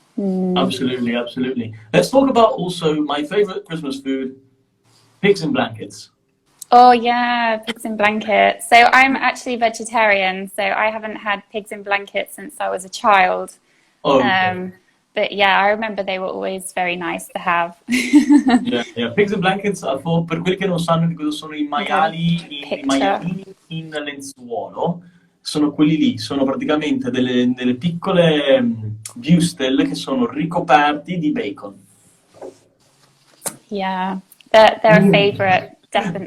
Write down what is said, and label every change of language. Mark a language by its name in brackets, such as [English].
[English] Absolutely, absolutely. Let's talk about also my favorite Christmas food, pigs in blankets. Oh yeah, pigs in blankets. So I'm actually vegetarian, so I haven't had pigs in blankets since I was a child. Oh, okay. But yeah, I remember they were always very nice to have. Yeah. [Italian] Pigs in blankets, per quelli che non sanno di cosa sono i maialini in lenzuolo, sono quelli lì, sono praticamente delle piccole wurstel che sono ricoperti di bacon. [English] Yeah, they're a favorite, definitely.